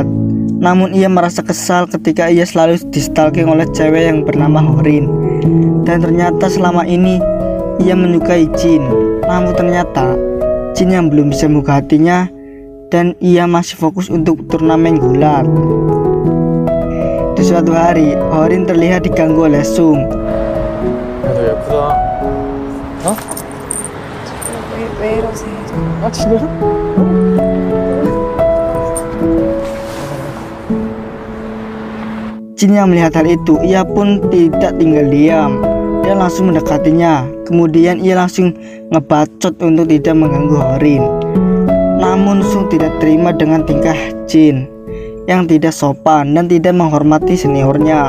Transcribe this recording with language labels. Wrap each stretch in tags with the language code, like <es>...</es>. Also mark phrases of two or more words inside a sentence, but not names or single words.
<id>Namun ia merasa kesal ketika ia selalu di-stalking oleh cewek yang bernama Horin. Dan ternyata selama ini ia menyukai Jin. Namun ternyata Jin yang belum bisa membuka hatinya, dan ia masih fokus untuk turnamen gulat. Di suatu hari, Horin terlihat diganggu oleh Sung.</id> <ko>예쁘다. 어? 왜 이러세요? 아 진짜?</ko> <id>Jin yang melihat hal itu, ia pun tidak tinggal diam. Dia langsung mendekatinya. Kemudian ia langsung ngebacot untuk tidak mengganggu Horin. Namun Sung tidak terima dengan tingkah Jin yang tidak sopan dan tidak menghormati seniornya.</id>